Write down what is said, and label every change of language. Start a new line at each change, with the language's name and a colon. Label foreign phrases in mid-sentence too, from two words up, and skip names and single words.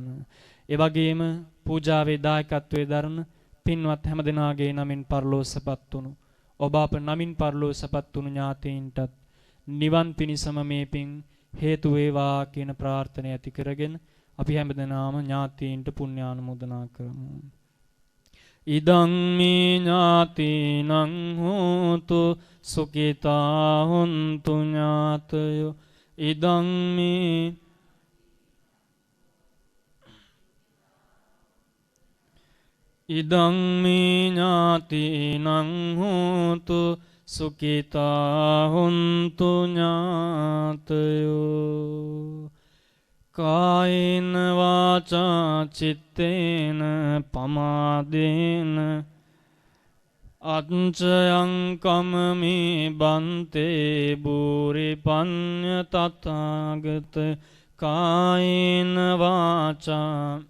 Sinhala: ඒ වගේම පූජාවේ දායකත්වයේ දරන පින්වත් හැමදෙනාගේ නමින් පරලෝසපත් වුණු ඔබ අප නමින් පරලෝසපත් වුණු ඥාතීන්ටත් නිවන් පිණිසම මේ පින් හේතු වේවා කියන ප්‍රාර්ථනාව ඇති කරගෙන අපි හැමදෙනාම ඥාතීන්ට පුණ්‍යානුමෝදනා කරමු.
Pali: ඉදං මේ ඥාතිනං හෝතු සුඛිතා හොන්තු ඥාතයෝ ඉදං මේ ඥාතිනං හෝතු සුඛිතා හොන්තු ඥාතයෝ කායේන වාචා චිත්තේන පමාදේන අච්චයං කමමේ බන්තේ බුරි පඤ්ඤ තථාගත කායේන වාචා